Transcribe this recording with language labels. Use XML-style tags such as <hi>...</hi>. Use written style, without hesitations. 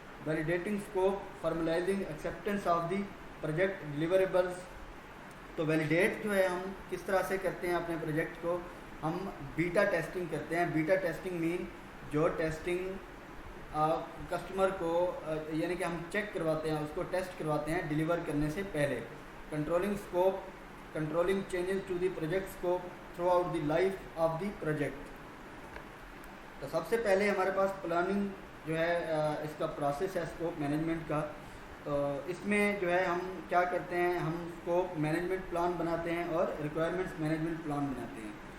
<en>Validating scope, formalizing acceptance of the project deliverables.</en> <ur>تو validate جو ہے ہم کس طرح سے کرتے ہیں اپنے پروجیکٹ کو, ہم بیٹا ٹیسٹنگ کرتے ہیں. بیٹا ٹیسٹنگ مین جو ٹیسٹنگ کسٹمر کو یعنی کہ ہم چیک کرواتے ہیں, اس کو ٹیسٹ کرواتے ہیں ڈیلیور کرنے سے پہلے.</ur> <en>Controlling scope, controlling changes to the project scope throughout the life of the project.</en> <ur>تو سب سے پہلے ہمارے پاس پلاننگ جو ہے اس کا پروسیس ہے اسکوپ مینجمنٹ کا. تو اس میں جو ہے ہم کیا کرتے ہیں, ہم اسکوپ مینجمنٹ پلان بناتے ہیں اور ریکوائرمنٹس مینجمنٹ پلان بناتے ہیں.</ur>